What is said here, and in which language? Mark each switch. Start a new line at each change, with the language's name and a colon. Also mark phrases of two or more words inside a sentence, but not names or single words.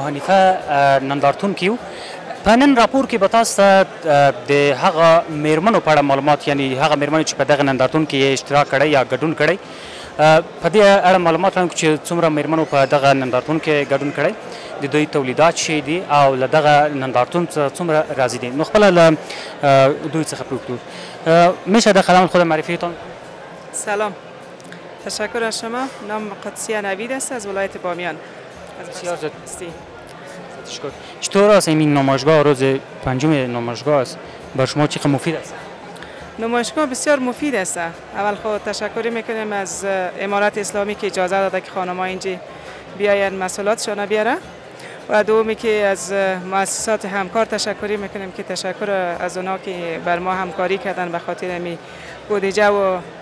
Pashto: حنیفه نندارتون کیو په نن راپور کې به تاسو ته د هغه میرمنو په اړه معلومات یعنی هغه میرمنې چې په دغه نندارتون کې اشتراک کړی یا ګډون کړی په دې اړه معلومات راکړو چې څومره میرمنو په دغه نندارتون کې ګډون کړی د دوی تولیدات شي دي او له دغه نندارتون څومره راضي دي نو خپله له دوی څخه پوښتو
Persian: میشه در خدمت خود معرفیتان سلام تشکر از شما نام قدسیه نوید است از ولایت بامیان بسیار زیاد تشکر چطور است این نمایشگاه روز پنجم نمایشگاه است بر شما چقدر مفید است نمایشگاه بسیار مفید است اول خود تشکر میکنیم از امارت اسلامی که اجازه داده که خانم‌ها اینجا بیاین مسئولاتشان بیاره و دومی که از مؤسسات همکار تشکری میکنیم که تشکر از اونا که بر ما همکاری کردن به خاطر امی بودجه و